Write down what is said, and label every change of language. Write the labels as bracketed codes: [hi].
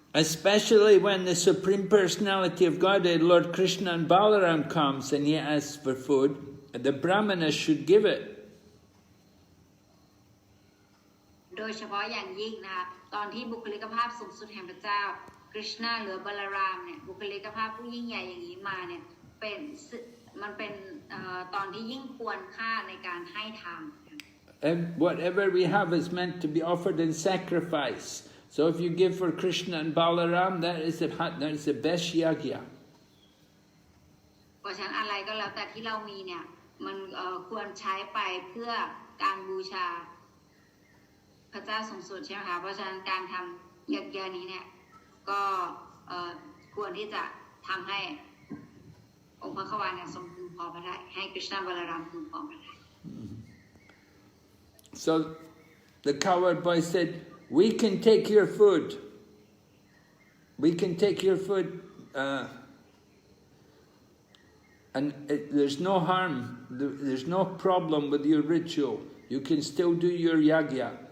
[en] Especially when the Supreme Personality of Godhead, Lord Krishna and Balaram comes and he asks for food, the Brahmanas should give it. [th] โดยเฉพาะอย่างยิ่งนะคะตอนที่บุคลิกภาพสูงสุดแห่งพระเจ้าคริชนาหรือบารารามเนี่ยบุคลิกภาพผู้ยิ่งใหญ่อย่างนี้มาเนี่ยมันเป็นตอนที่ยิ่งควรค่าในการให้ทาน [en] And whatever we have is meant to be offered in sacrifice. So if you give for Krishna and Balaram, that is the best yagya. [th] เพราะฉะนั้นอะไรก็แล้วแต่ที่เรามีเนี่ยมันควรใช้ไปเพื่อการบูชาพระเจ้าสูงสุดใช่ไหมคะเพราะฉะนั้นการทำยักษ์นี้เนี่ยก็ควรที่จะทำให้องค์พระขวานเนี่ยทรงพึงพอพระทัยให้กฤษณะบาลารามพึงพอพระทัย [en] So the cowherd boy said, "We can take your food. We can take your food, and there's no harm. There's no problem with your ritual. You can still do your yagya.